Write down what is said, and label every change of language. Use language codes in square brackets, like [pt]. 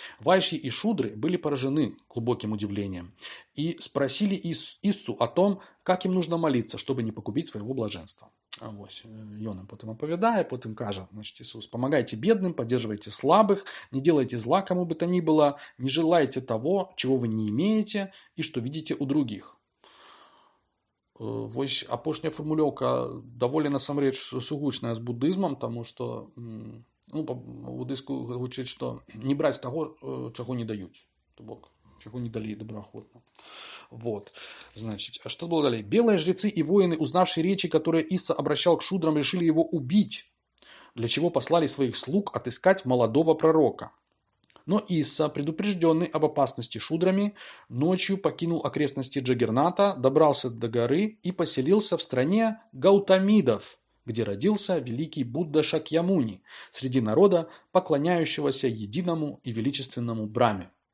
[ru] Вайшьи и шудры были поражены глубоким удивлением и спросили Иссу о том, как им нужно молиться, чтобы не погубить своего блаженства. [be] Вось, ён [ru] им потом оповедает, потом кажа, значит, Иисус: помогайте бедным, поддерживайте слабых, не делайте зла кому бы то ни было, не желайте того, чего вы не имеете и что видите у других. [be] Вось апошняя фармулёўка даволі насамрэч сугучная з буддызмам, таму што буддызку гучыць, што не браць таго, чаго не даюць. То бок, [ru] чего не дали доброохотно. Вот. Значит, а что было далее? Белые жрецы и воины, узнавшие речи, которые Исса обращал к шудрам, решили его убить, для чего послали своих слуг отыскать молодого пророка. Но Исса, предупрежденный об опасности шудрами, ночью покинул окрестности Джаггерната, добрался до горы и поселился в стране Гаутамидов, где родился великий Будда Шакьямуни, среди народа, поклоняющегося единому и величественному Браме.